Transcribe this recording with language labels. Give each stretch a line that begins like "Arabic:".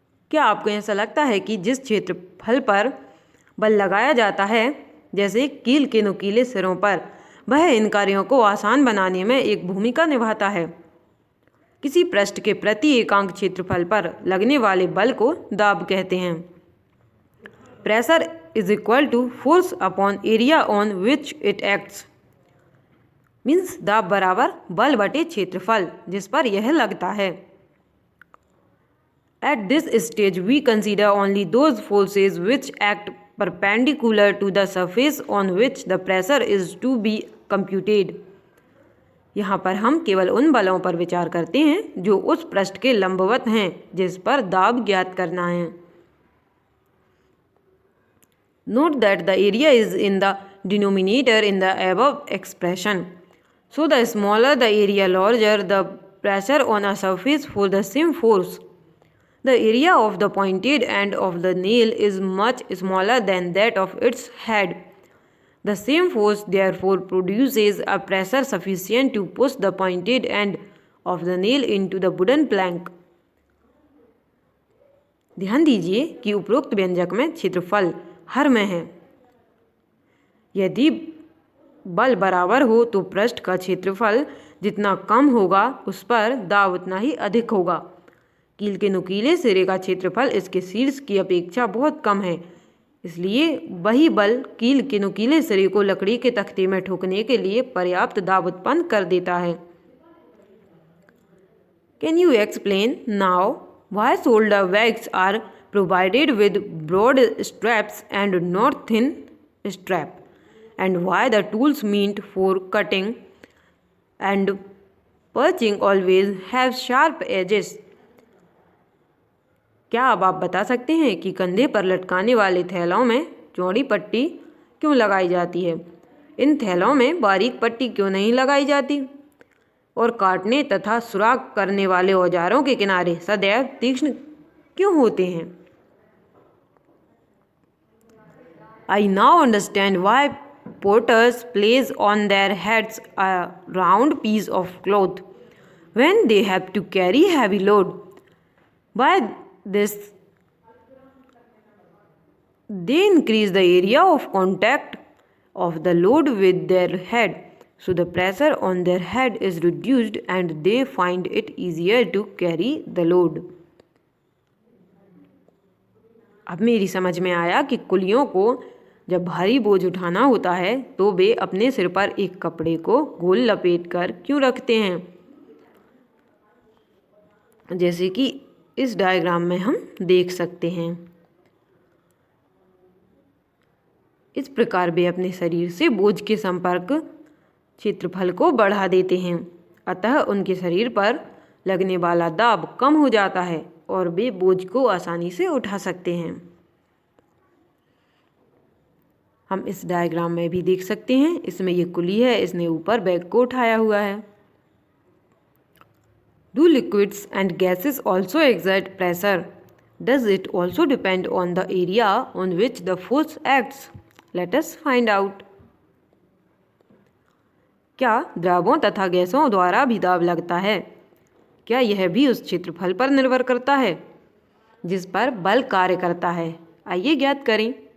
Hindi: क्या आपको ऐसा लगता है कि जिस क्षेत्रफल पर बल लगाया जाता है, जैसे कील के नुकीले सिरों पर, वह इन कार्यों को आसान बनाने में एक भूमिका निभाता है? किसी पृष्ठ के प्रति एकांक क्षेत्रफल पर लगने वाले बल को दाब कहते हैं।
English: Pressure is equal to force upon area on which it acts.
Hindi: Means दाब बराबर बल बटे क्षेत्रफल जिस पर यह लगता है।
English: At this stage, we consider only those forces which act perpendicular to the surface on which the pressure is to be computed.
Hindi: यहाँ पर हम केवल उन बलों पर विचार करते हैं जो उस पृष्ठ के लंबवत हैं जिस पर दाब ज्ञात करना है।
English: Note that the area is in the denominator in the above expression. So the smaller the area, larger the pressure on a surface for the same force. The area of the pointed end of the nail is much smaller than that of its head. The same force therefore produces a pressure sufficient to push the pointed end of the nail into the wooden plank.
Hindi: ध्यान दीजिए कि उपरोक्त व्यंजक में क्षेत्रफल हर में है। यदि बल बराबर हो तो पृष्ठ का क्षेत्रफल जितना कम होगा उस पर दाब उतना ही अधिक होगा। कील के नुकीले सिरे का क्षेत्रफल इसके शीर्ष की अपेक्षा बहुत कम है, इसलिए वही बल कील के नुकीले सिरे को लकड़ी के तख्ते में ठोकने के लिए पर्याप्त दाब उत्पन्न कर देता है।
English: Can you explain now why shoulder bags are provided with broad straps and not thin strap, and why the tools meant for cutting and punching always have sharp edges?
Hindi: क्या अब आप बता सकते हैं कि कंधे पर लटकाने वाले थैलों में चौड़ी पट्टी क्यों लगाई जाती है? इन थैलों में बारीक पट्टी क्यों नहीं लगाई जाती? और काटने तथा सुराख करने वाले औजारों के किनारे सदैव तीक्ष्ण क्यों होते हैं?
English: I now understand why porters place on their heads a round piece of cloth when they have to carry heavy load. By this, they increase the area of contact of the load with their head, so the pressure on their head is reduced and they find it easier to carry the load.
Hindi: अब मेरी समझ में आया कि कुलियों को जब भारी बोझ उठाना होता है तो वे अपने सिर पर एक कपड़े को गोल लपेट कर क्यों रखते हैं, जैसे कि इस डायग्राम में हम देख सकते हैं। इस प्रकार वे अपने शरीर से बोझ के संपर्क क्षेत्रफल को बढ़ा देते हैं, अतः उनके शरीर पर लगने वाला दाब कम हो जाता है और वे बोझ को आसानी से उठा सकते हैं। हम इस डायग्राम में भी देख सकते हैं, इसमें ये कुली है, इसने ऊपर बैग को उठाया हुआ है।
English: Do liquids and gases also exert pressure? Does it also depend on the area on which the force acts? Let us find out.
Hindi: क्या द्रवों तथा गैसों द्वारा भी दाब लगता है? क्या यह भी उस क्षेत्रफल पर निर्भर करता है जिस पर बल कार्य करता है? आइए ज्ञात करें।